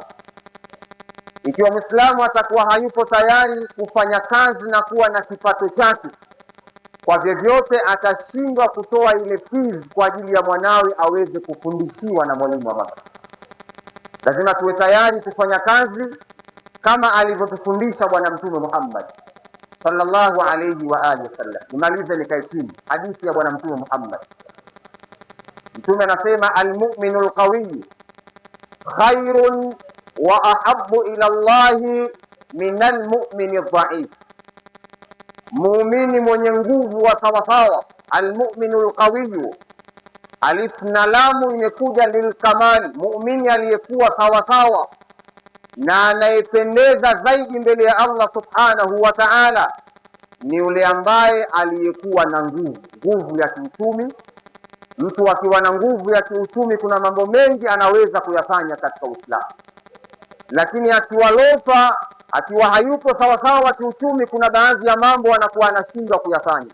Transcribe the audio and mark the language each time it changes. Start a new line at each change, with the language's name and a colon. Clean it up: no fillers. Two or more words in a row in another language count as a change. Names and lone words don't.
Swahili: Ikiwa Muislamu atakuwa hayupo tayari kufanya kazi na kuwa na kipato chake, kwa vyovyote atashindwa kutoa ile fees kwa ajili ya mwanawe aweze kufundishiwa na mwalimu wa madrasa. Lazima tuwe tayari kufanya kazi kama alivyotufundisha Bwana Mtume Muhammad
Arabic: صلى الله عليه وآله وسلم.
Swahili: Nimalize nikaitimu hadithi ya Bwana Mtume Muhammad. Mtume anasema,
Arabic: المؤمن القوي خير وأحب إلى الله من المؤمن الضعيف.
Swahili: Muumini mwenye nguvu wa sawasawa,
Arabic: المؤمن القوي,
Swahili: alif na lamu imekuja lilkamali, muumini aliyekuwa sawasawa na anayependeza zaidi mbele ya Allah
Arabic: سبحانه وتعالى
Swahili: ni yule ambaye aliyekuwa na nguvu ya kiuchumi. Mtu akiwa na nguvu ya kiuchumi, kuna mambo mengi anaweza kuyafanya katika Uislamu, lakini akiwa lofa, akiwa hayupo sawa sawa kiuchumi, kuna baadhi ya mambo anakuwa anashindwa kuyafanya.